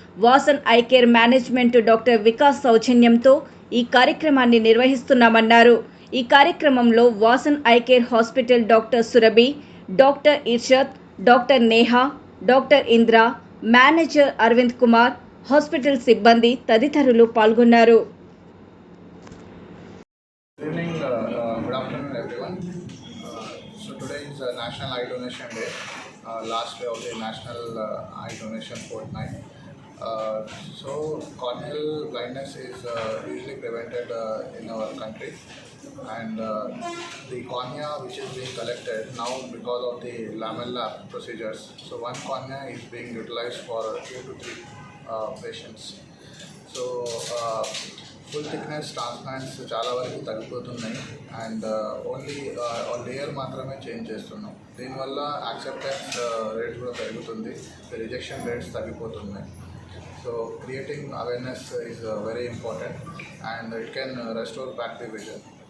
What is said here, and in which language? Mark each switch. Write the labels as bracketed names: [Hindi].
[Telugu] Vasan I care management doctor Vikas సౌజన్యంతో ఈ కార్యక్రమాన్ని నిర్వహిస్తున్నామన్నారు. ఈ కార్యక్రమంలో Vasan I care hospital doctor Surabhi, doctor Irshad, doctor Neha, doctor Indra, manager Arvind Kumar, hospital సిబ్బంది తదితరులు పాల్గొన్నారు. [English] Good afternoon, everyone. So today is National Eye Donation Day, last day of the National Eye Donation Fortnight. So corneal blindness is usually prevented in our country, and the cornea which is being collected now because of the lamella procedures. So one cornea is being utilized for 2 to 3 patients. [Telugu] So full thickness transplants చాలా వరకు తగ్గిపోతున్నాయి, and only layer మాత్రమే change చేస్తున్నాం. దీనివల్ల acceptance rate కూడా పెరుగుతుంది, rejection rates తగ్గిపోతున్నాయి. [English] So creating awareness is very important, and it can restore back the vision.